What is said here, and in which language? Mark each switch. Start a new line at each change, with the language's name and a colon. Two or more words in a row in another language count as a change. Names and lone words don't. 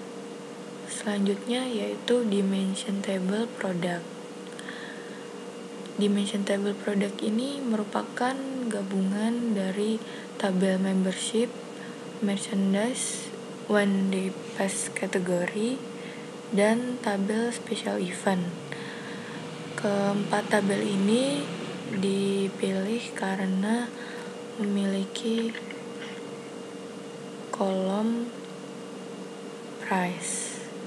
Indonesian: Selanjutnya yaitu
English: dimension table product. Dimension Table Product
Indonesian: ini merupakan gabungan dari tabel membership, merchandise,
English: one day pass
Indonesian: kategori, dan tabel
English: special event.
Indonesian: Keempat tabel ini dipilih karena memiliki kolom price